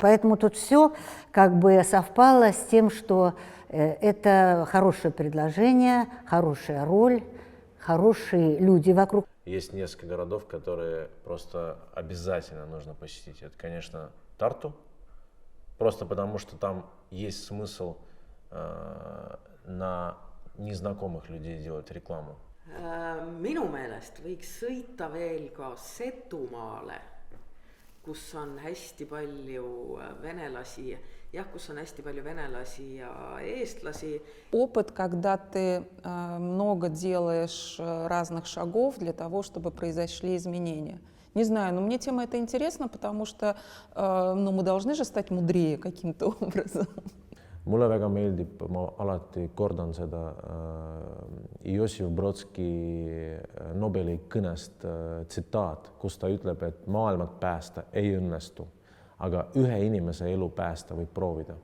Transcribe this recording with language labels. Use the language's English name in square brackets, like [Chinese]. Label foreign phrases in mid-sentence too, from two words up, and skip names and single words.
[Russian] Поэтому тут все как бы совпало с тем, что это хорошее предложение, хорошая роль, хорошие люди вокруг. Есть несколько городов, которые просто обязательно нужно посетить. Это, конечно, Тарту, просто потому что там есть смысл на незнакомых людей делать рекламу. [Estonian] Minu meelest võiks sõita veel ka Setumaale, kus on hästi palju venelasi, kus on hästi palju venelasi ja eestlasi. [Russian] Опыт, когда ты много делаешь разных шагов для того, чтобы произошли изменения. Не знаю, но мне тема эта интересна, потому что мы должны же стать мудрее каким-то образом. [Estonian] Mulle väga meeldib, ma alati kordan seda Jossif Brodski Nobeli kõnest tsitaat, kus ta ütleb, et maailmat päästa ei õnnestu, aga ühe inimese elu päästa võib proovida.